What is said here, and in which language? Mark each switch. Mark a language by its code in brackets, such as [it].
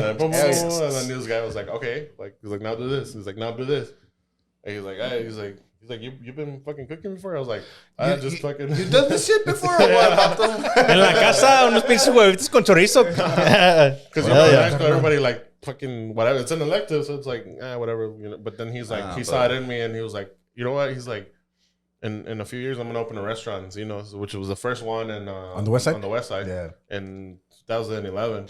[en] and then this guy was like, okay, like he's like, now do this. He's like, now do this. And he's like, hey, he's like, you've been fucking cooking before? I was like, I just fucking. You done this shit before? Or what? [es] En la casa, unos pinches huevitos con chorizo. [en] Because in high school, everybody like fucking whatever. It's an elective, so it's like whatever. You know. But then he's like, he saw it in me, and he was like, you know what? He's like, in a few years, I'm gonna open a restaurant. You know, which was the first one on the west side. On the west side, Yeah. In 2011.